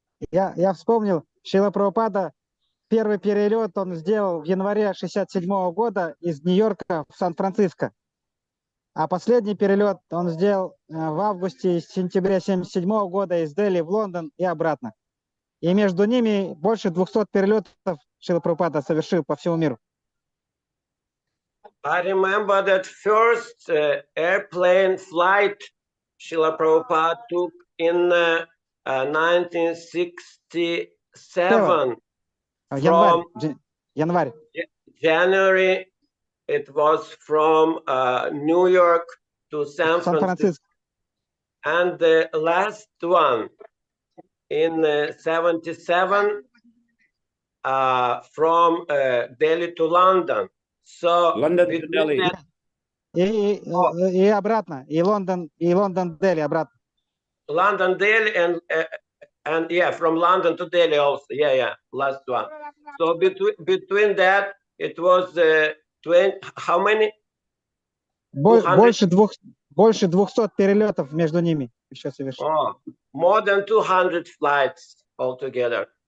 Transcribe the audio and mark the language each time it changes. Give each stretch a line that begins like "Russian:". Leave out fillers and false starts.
Russian: Я вспомнил, Шрила Прабхупада первый перелет он сделал в январе 1967 года из Нью-Йорка в Сан-Франциско. А последний перелет он сделал в августе и сентябре 1977 года из Дели в Лондон и обратно. И между ними больше 200 перелетов Шрила Прабхупада совершил по всему миру.
English: I remember that first airplane flight Srila Prabhupada took in 1967 from
Russian: Январь.
English: January. It was from New York to San Francisco. And the last one in 77 from Delhi to London. So London to Delhi.
Russian: И обратно, и Лондон, Дели обратно.
English: London, Delhi, and yeah, from London to Delhi also. Yeah, last one. So between that, it was 20. How many?
Russian: Больше 200 перелетов между ними еще совершил.
English: Oh, more than 200 flights altogether.